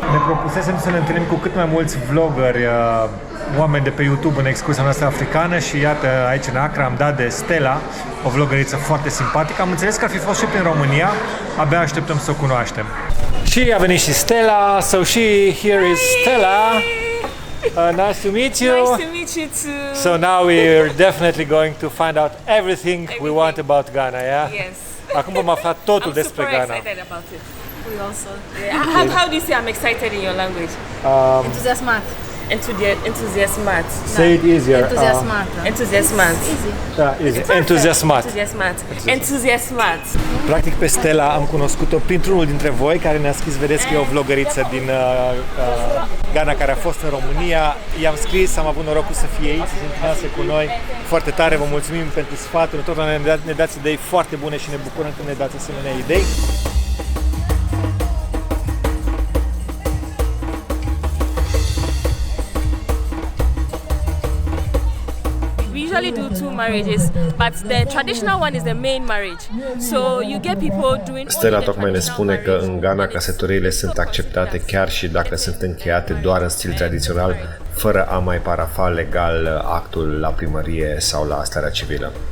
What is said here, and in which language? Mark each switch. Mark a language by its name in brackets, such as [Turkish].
[Romanian] Ne propusesem să ne întâlnim cu cât mai mulți vloggeri, oameni de pe YouTube în excursia noastră africană și iată aici în Accra am dat de Stella, o vloggeriță foarte simpatică. Am înțeles că ar fi fost și prin România, abia așteptăm să o cunoaștem. Și a venit și Stella, [English] so here is Stella. Nice to meet you. Nice to meet you too. So now we're definitely going to find out everything we want about Ghana, yeah? Yes. [Romanian] Acum vom afla totul despre Ghana. [English] I'm super excited about it. We also. Yeah. How do you say I'm excited in your language? [Romanian] Entuziasmat. Enthusiasmat. [English] Say it easier. [Romanian] Entuziasmat. Entuziasmat. [English] Easy. [Romanian] Da, easy. Entuziasmat. Entuziasmat. Practic pe Stella am cunoscut-o printr-unul dintre voi care ne-a scris, vedeți că e o vloggeriță din Ghana care a fost în România. I-am scris, am avut norocul să fie aici, să se întâlnească cu noi. Foarte tare, vă mulțumim pentru sfaturi, tot ne dați idei foarte bune și ne bucurăm când ne dați asemenea idei. [English] We usually do 2 marriages, but the traditional one is the main marriage. So you get people doing. [Romanian] Stella tocmai ne spune că în Ghana căsătoriile sunt acceptate chiar și dacă sunt încheiate doar în stil tradițional, fără a mai parafa legal actul la primărie sau la starea civilă.